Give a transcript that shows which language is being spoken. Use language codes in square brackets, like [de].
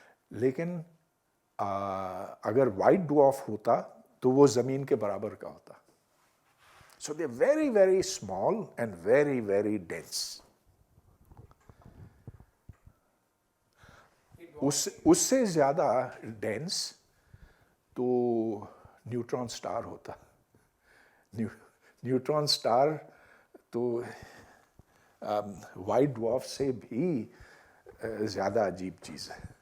[ur] لیکن اگر white dwarf ہوتا تو وہ زمین کے برابر کا ہوتا. [en] So they very very small and very very dense. [ur] اس سے زیادہ ڈینس تو نیوٹران سٹار ہوتا. نیوٹران سٹار تو وائٹ ڈوارف سے بھی زیادہ عجیب چیز ہے.